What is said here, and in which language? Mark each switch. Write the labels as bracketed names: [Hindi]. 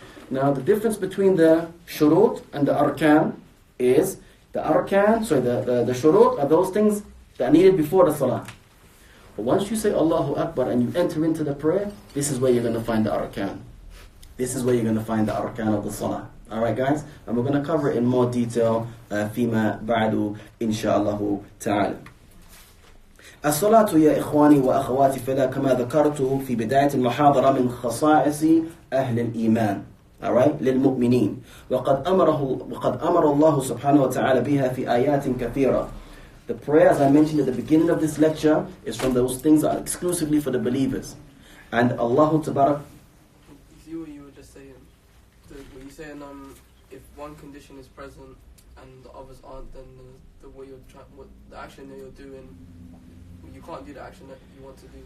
[English] Now, the difference between the shurut and the arkan is the arkan, the shurut are those things that are needed before the salah. But once you say Allahu Akbar and you enter into the prayer, this is where you're going to find the arkan. This is where you're going to find the arkan of the salah. Alright, guys? And we're going to cover it in more detail [Arabic] فيما بعد إن شاء الله تعالى. الصلاة يا إخواني وأخواتي فلا كما ذكرت في بداية المحاضرة من خصائص أهل الإيمان. Alright, للمؤمنين. وقد أمر الله سبحانه وتعالى بها في آيات كثيرة. [English] The prayer, as I mentioned at the beginning of this lecture, is from those things that are exclusively for the believers. And Allah Tabarak. You were just saying, were you saying if one condition is present and the others aren't, then the way the action that you're doing, you can't do the action that you want to do?